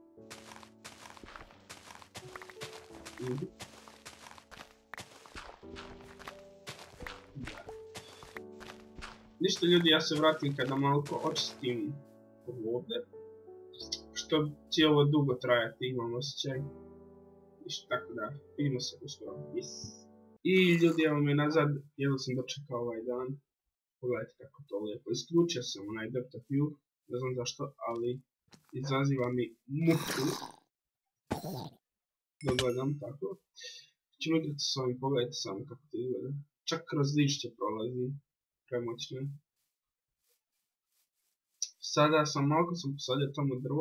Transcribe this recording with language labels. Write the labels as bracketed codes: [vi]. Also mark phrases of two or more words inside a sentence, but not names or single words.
[bs] Ništa ljudi, ja se vratim kada malko očistim ovdje. Što će ovo dugo trajati, imam osjećaj. Ništa, tako da, vidimo se uskoro. Yes. I ljudi, evo me nazad, jedno sam dočekao ovaj dan. Pogledajte kako to lijepo. Isključio sam onaj [en] depth of view, [bs] ne znam zašto, ali izaziva mi muku. Da gledam tako. Ćemo igrati s ovim, pogledajte samo kako to izgleda. Čak kroz lišće prolazi, premoćno. Sada sam malo posadio tamo drvo.